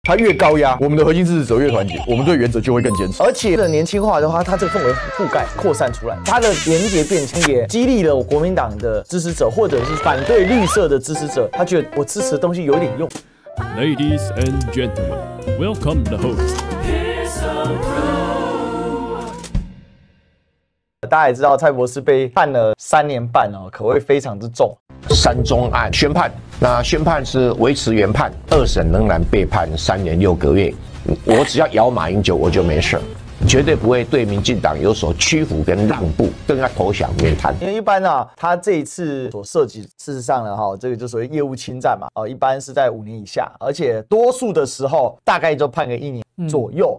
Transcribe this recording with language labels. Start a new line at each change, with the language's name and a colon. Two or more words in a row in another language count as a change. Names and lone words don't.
Chinese: 他越高壓，我們的核心支持者越團結，我們對原則就會更堅持。而且的年輕化的話，它這個氛圍覆蓋擴散出来，它的连結變強，也激勵了国民党的支持者，或者是反对綠色的支持者，他覺得我支持的東西有點用。
English: Ladies and gentlemen, welcome the host.
Chinese: 大家也知道，蔡博士被判了3年半哦，可謂非常之重。 3中案宣判，那宣判是維持原判，2審仍然被判3年6個月。我只要咬馬英九，我就沒事。絕對不會對民進黨有所屈服跟讓步，更要投降免談。因為一般啊，他這一次所涉及，事實上呢，這個就所謂業務侵占嘛，一般是在5年以下，而且多數的時候大概就判個1年左右。